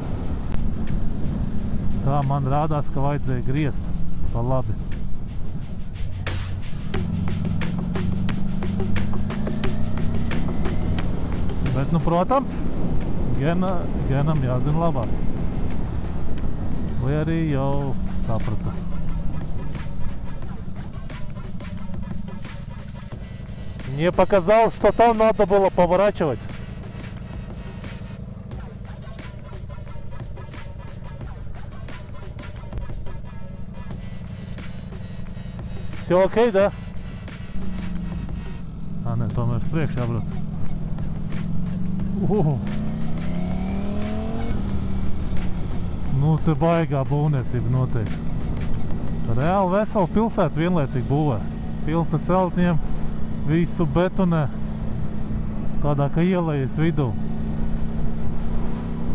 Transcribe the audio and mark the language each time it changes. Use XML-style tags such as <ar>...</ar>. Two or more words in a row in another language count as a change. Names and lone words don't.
<lv>Tā man rādās, ka vajadzēja griezt pa labi. Bet, protams, Genam jāzina labāk. Vai arī jau saprata.</lv> <ru>Мне показалось, что там надо было поворачивать. Все окей, да? А, не,</ru> <lv>tomēr uz priekšu jābrauc. Nu, te baigā būvniecība noteikti. Reāli vesela pilsēta vienlaicīgi būvē. Pilns ar celtņiem, visu betonē, tādā kā ielejas vidū.</lv>